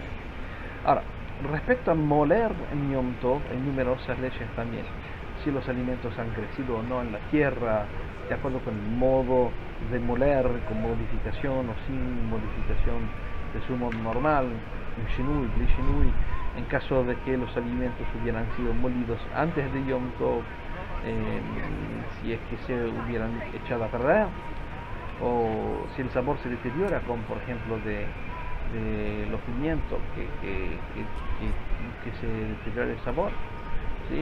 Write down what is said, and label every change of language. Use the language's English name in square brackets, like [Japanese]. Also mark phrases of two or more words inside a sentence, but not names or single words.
[Spanish] Ahora, respecto a moler en Yom Tov, hay numerosas leyes también. Si los alimentos han crecido o no en la tierra, de acuerdo con el modo de moler, con modificación o sin modificación de su modo normal, un [Hebrew] שינוי, בלי שינוי, [Spanish] en caso de que los alimentos hubieran sido molidos antes de Yom Tov, si es que se hubieran echado a perder, o si el sabor se deteriora, como por ejemplo de los pimientos, que se deteriora el sabor, ¿sí?